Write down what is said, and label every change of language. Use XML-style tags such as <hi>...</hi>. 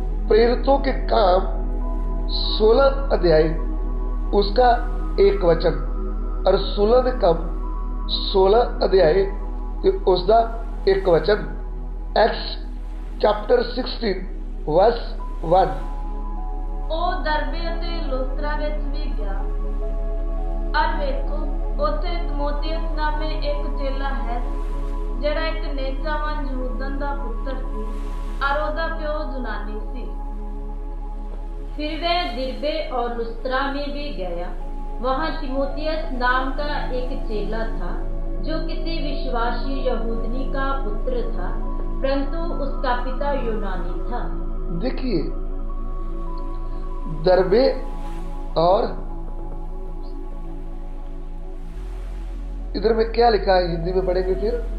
<hi>प्रेरितों के काम 16 अध्याय, उसका 1 वचन, और 16 अध्याय उसका 1 वचन।</hi> <en>Acts chapter 16 verse 1।</en> <pa>ਉਹ ਦਰਬੇ ਅਤੇ ਲੁਸਤਰਾ ਵਿੱਚ ਵੀ ਗਿਆ, ਅਰ ਵੇਖੋ ਉੱਥੇ ਤਿਮੋਥਿयुस ਨਾਮੇ ਇੱਕ ਚੇਲਾ ਹੈ, ਜਿਹੜਾ ਇੱਕ ਨੇਜਾਵਾਨ ਯਹੂਦਨ ਦਾ ਪੁੱਤਰ ਸੀ, और ਉਹਦਾ ਪਿਓ ਯੂਨਾਨੀ ਸੀ।</pa> <hi>फिर वह दिरबे और लुस्त्रा में भी गया। वहां तिमोथियुस नाम का एक चेला था, जो किसी विश्वासी यहूदनी का पुत्र था, परंतु उसका पिता यूनानी था। देखिए, दरबे और इधर में क्या लिखा है, हिंदी में पढ़ेंगे।</hi>